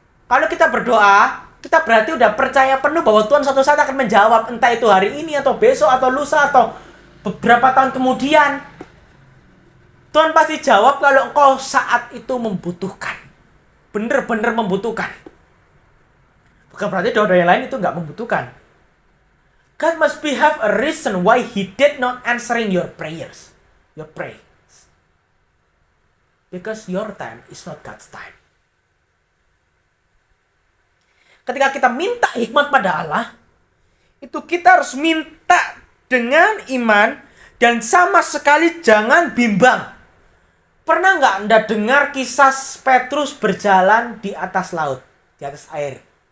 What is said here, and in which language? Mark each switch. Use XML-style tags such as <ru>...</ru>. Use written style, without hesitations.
<id>Kalau kita berdoa, kita berarti udah percaya penuh bahwa Tuhan suatu saat akan menjawab, entah itu hari ini atau besok atau lusa atau beberapa tahun kemudian. Tuhan pasti jawab kalau engkau saat itu membutuhkan. Bener-bener membutuhkan. Bukan berarti doa-doa yang lain itu nggak membutuhkan.</id> <en>God must have a reason why He did not answering your prayers. Your prayers. Because your time is not God's time.</en> <id>Ketika kita minta hikmat pada Allah, itu kita harus minta dengan iman dan sama sekali jangan bimbang. Pernah nggak Anda dengar kisah Petrus berjalan di atas laut, di atas air?</id>